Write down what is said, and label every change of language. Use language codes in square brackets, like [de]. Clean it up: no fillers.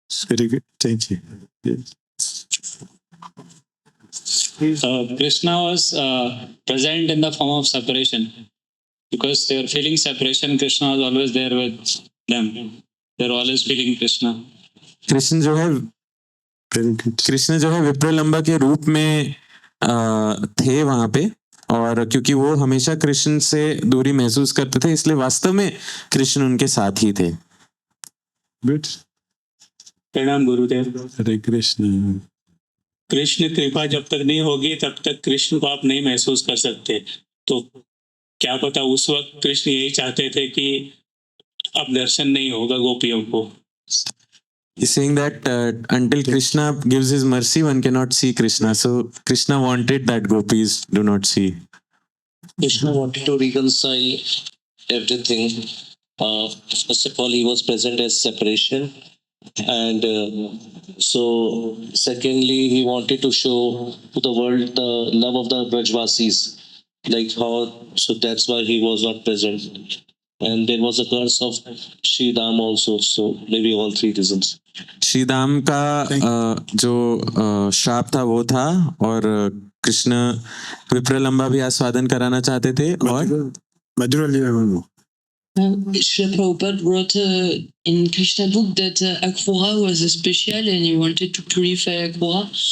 [en] Very good. Thank you. Yes. Krishna was present in the form of separation. Because they were feeling separation, Krishna was always there with them. They were always feeling Krishna. [hi] Krishna जो है [en] Very good. [hi] Krishna जो है विप्रलंबा के रूप में थे वहां पे, और क्योंकि वो हमेशा कृष्ण से दूरी महसूस करते थे, इसलिए वास्तव में कृष्ण उनके साथ ही थे. [en] Good. [hi] प्रणाम गुरुदेव. Hare Krishna. कृष्ण कृपा जब तक नहीं होगी तब तक कृष्ण को आप नहीं महसूस कर सकते. तो क्या पता उस वक्त कृष्ण यही चाहते थे कि अब दर्शन नहीं होगा गोपियों को. [en] He's saying that until Krishna gives his mercy, one cannot see Krishna. So Krishna wanted that gopis do not see. Krishna wanted to reconcile everything. First of all, he was present as separation, and so secondly, he wanted to show to the world the love of the Brajvasis, like how. So that's why he was not present. And there was a curse of Shri Ram also. So maybe all three reasons. [hi] Sridama का जो श्राप था वो था, और कृष्ण विप्रलंबा भी आस्वादन कराना चाहते थे. और Madhura Leela Manu. [en] Srila Prabhupada wrote in Krishna book that Akrura was special and he wanted to purify Akrura.